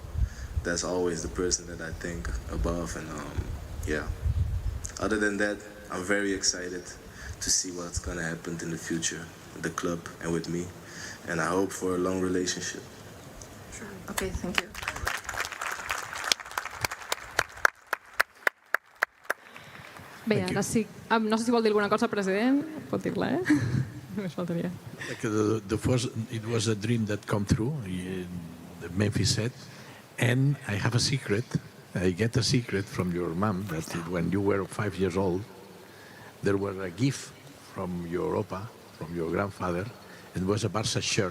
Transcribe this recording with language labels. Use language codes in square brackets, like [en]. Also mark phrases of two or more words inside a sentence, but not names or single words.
[en] That's always the person that I think above, and yeah. Other than that, I'm very excited to see what's gonna happen in the future with the club and with me, and I hope for a long relationship. Sure. Okay, thank you. [ca] Bé, ara sí. No sé si vol dir alguna cosa, president. Pot dir-la, Només faltaria. [en] It was a dream that come true, Memphis said, and I have a secret. I get a secret from your mom that when you were 5 years old, there was a gift from your opa, from your grandfather, and it was a Barça shirt.